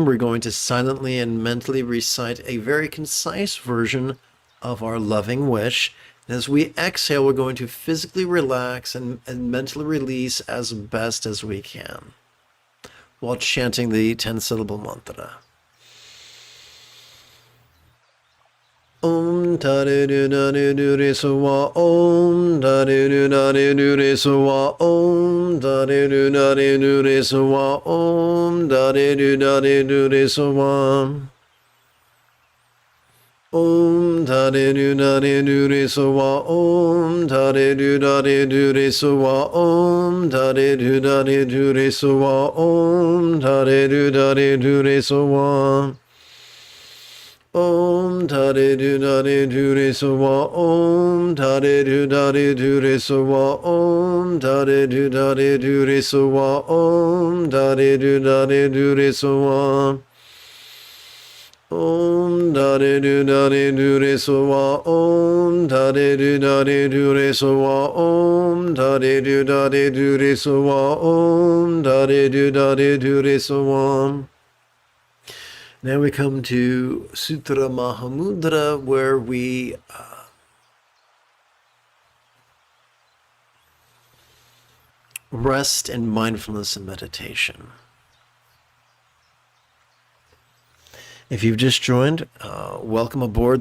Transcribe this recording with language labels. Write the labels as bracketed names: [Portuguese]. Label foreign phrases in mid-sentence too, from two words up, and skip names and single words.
[English] we're going to silently and mentally recite a very concise version of our loving wish. And as we exhale, we're going to physically relax and mentally release as best as we can while chanting the 10-syllable mantra. [Sanskrit] Om tare du da du re so wa om tare du da du re so wa om tare du da du re so wa om tare du da du re so wa om tare du da du re so wa om tare du da du re so wa om tare du da du re so wa om tare du da du re so wa Om tare du dare du re so wa om tare du dare du re so wa om tare du dare du re so wa om tare du dare du re so wa om tare du dare du re so wa om tare du dare du re so wa om tare du dare du re so wa om tare du dare du re so wa. [English] Now we come to Sutra Mahamudra, where we rest in mindfulness and meditation. If you've just joined, welcome aboard.